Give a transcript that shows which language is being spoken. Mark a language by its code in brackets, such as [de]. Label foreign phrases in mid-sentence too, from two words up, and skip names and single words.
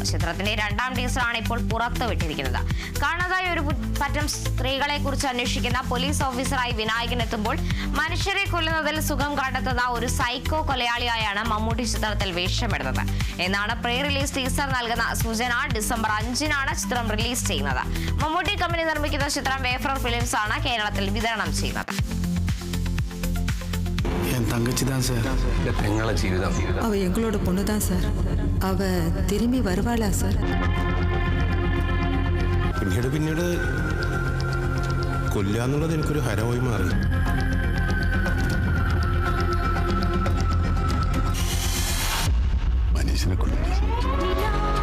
[ml] ചിത്രത്തിന്റെ 2ാം ടീസറാണ് ഇപ്പോൾ പുറത്തുവിട്ടിരിക്കുന്നത്. കാണാതായ ഒരു പറ്റം സ്ത്രീകളെ കുറിച്ച് അന്വേഷിക്കുന്ന പോലീസ് ഓഫീസറായി വിനായകൻ എത്തുമ്പോൾ മനുഷ്യരെ കൊല്ലുന്നതിൽ സുഖം കണ്ടെത്തുന്ന ഒരു സൈക്കോ കൊലയാളിയായാണ് മമ്മൂട്ടി ചിത്രത്തിൽ വേഷമിടുന്നത് എന്നാണ് [en] pre release teaser [ml] നൽകുന്ന സൂചന. ഡിസംബർ 5-നാണ് ചിത്രം റിലീസ് ചെയ്യുന്നത്. മമ്മൂട്ടി കമ്പനി നിർമ്മിക്കുന്ന ചിത്രം വേഫ്രർ ഫിലിംസ് ആണ് കേരളത്തിൽ വിതരണം ചെയ്യുന്നത്. [ta] தங்கச்சி தான் சார். எங்களோட ஜீவிதம் அவ எங்களோட பொண்ணு தான் சார். அவ திரும்பி வருவாளா சார்? [ml] പിന്നീട് കൊല്ലാന്നുള്ളത് എനിക്കൊരു ഹരമായി മാറി. മനുഷ്യനെ കൊല്ലുന്നു.